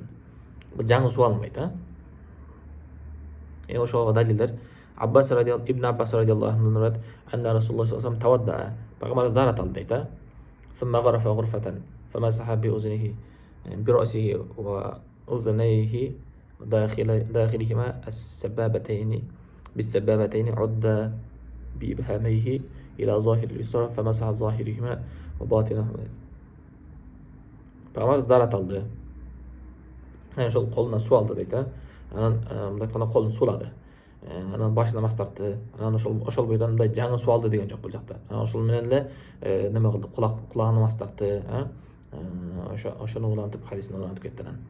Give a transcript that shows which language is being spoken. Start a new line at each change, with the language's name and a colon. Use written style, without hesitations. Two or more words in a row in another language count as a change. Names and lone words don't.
Kyrgyz: Бул жаңы суу алынбайт, ошого далилдер
Arabic: ابن عباس رضي الله عنه أن رسول الله صلى الله عليه وسلم توضأ,
Kyrgyz: пайгамбарыбыз дарат алды дейт,
Arabic: ثم غرف غرفة فمسح بأذنه برأسه وأذنيه داخلهما بالسبابتين عد بإبهاميه إلى ظاهر اليسرى فمسح ظاهرهما وباطنهما.
Kyrgyz: Пайгамбарыбыз дарат алды. Ошол колуна суу алды дейт, анан мындай айтканда колун суулады. Анан башына мас тартты. Анан ошол бойдон мындай жаңы суу алды деген жок бул жакта. Анан ошол менен эле неме кылды, кулагына мас тартты, ошону улантып хадисин улантып кетти.